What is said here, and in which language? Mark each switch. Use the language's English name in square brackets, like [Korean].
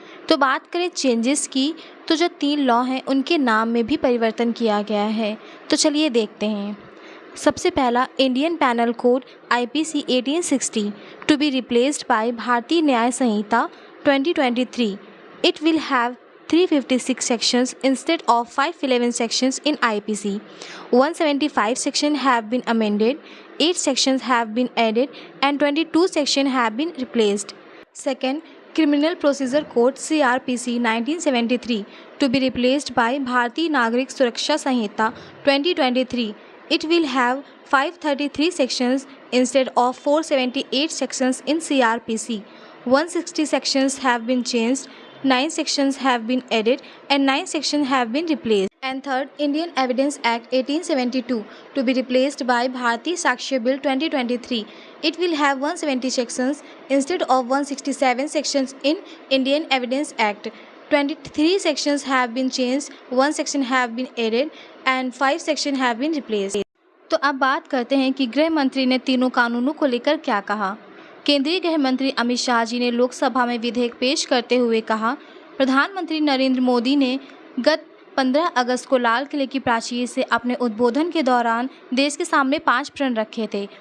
[Hindi] तो बात करें चेंजेस की, तो जो 3 लॉ हैं उनके नाम में भी परिवर्तन किया गया है। तो चलिए देखते हैं। सबसे पहला Indian panel code IPC 1860 [English] to be replaced by [Hindi] भारतीय न्याय संहिता 2023। [English] It will have 356 sections instead of 511 sections in IPC. 175 sections have been amended, 8 sections have been added, and 22 sections have been replaced. Second, Criminal Procedure Code CRPC 1973 to be replaced by Bharatiya Nagrik Suraksha Sanhita 2023. It will have 533 sections instead of 478 sections in CRPC. 160 sections have been changed, 9 sections have been added, and 9 sections have been replaced. And third, Indian Evidence Act 1872 to be replaced by Bharatiya Sakshya Bill 2023. It will have 170 sections instead of 167 sections in Indian Evidence Act. 23 sections have been changed, 1 section have been added, and 5 sections have been replaced. [Hindi] तो अब बात करते हैं कि गृह मंत्री ने तीनों कानूनों को लेकर क्या कहा। केंद्रीय गृह मंत्री अमित शाह जी ने लोकसभा में विधेयक पेश करते हुए कहा, प्रधानमंत्री नरेंद्र मोदी ने गत 15 अगस्त को लाल किले की प्राचीर से अपने उद्बोधन के दौरान देश के सामने 5 प्रण रखे थे।